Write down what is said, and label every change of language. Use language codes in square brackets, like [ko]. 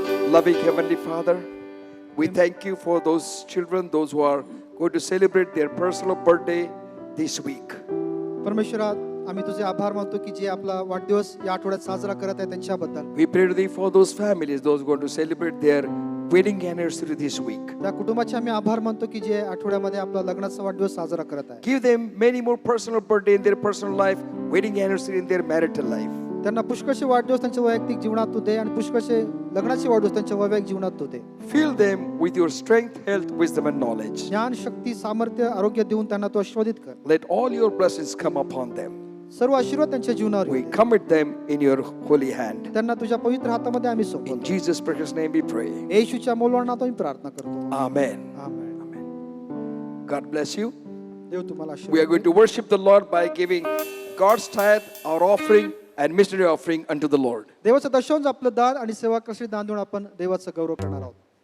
[en] Loving Heavenly Father, we thank you for those children, those who are going to celebrate their personal birthday this week. [mr] परमेश्वरा आम्ही तुझे आभार मानतो की जे आपला वाढदिवस या आठवड्यात साजरा करत आहे त्यांच्याबद्दल. [en] We pray to thee for those families, those going to celebrate their wedding anniversary this week. [mr] त्या कुटुंबाचे आम्ही आभार मानतो की जे आठवड्यामध्ये आपला लग्नाचा वाढदिवस साजरा करत आहे. [en] Give them many more personal birthday in their personal life, wedding anniversary in their marital life. [mr] त्यांना पुष्कळचे वाढदिवस त्यांच्या वैयक्तिक जीवनात तू दे आणि पुष्कळचे लग्नाचे वाढदिवस त्यांच्या वैयक्तिक जीवनात तू दे. [en] Fill them with your strength, health, wisdom and knowledge. [mr] ज्ञान, शक्ती, सामर्थ्य, आरोग्य देऊन त्यांना तू आशीर्वादित कर. [en] Let all your blessings come upon them. [mr] सर्व आशीर्वाद त्यांच्या जीवनावर [en] We [mr] येऊ दे. [en] commit them in your holy hand. [mr] त्यांना तुझ्या पवित्र हातामध्ये आम्ही [en] In [mr] सोपवतो. [en] Jesus' precious name we pray. [mr] येशूच्या मोलवाणात आम्ही प्रार्थना करतो. [en] Amen. [mr] Amen. [en] God bless you. [mr] देव तुम्हाला [en] We are [mr] आशीर्वाद [en] going to worship the Lord by giving God's tithe, our offering, and missionary offering unto the Lord. [mr] देवाचं दशंश आपलं दान आणि सेवा कशी दान देऊन आपण देवाचा गौरव करणार आहोत.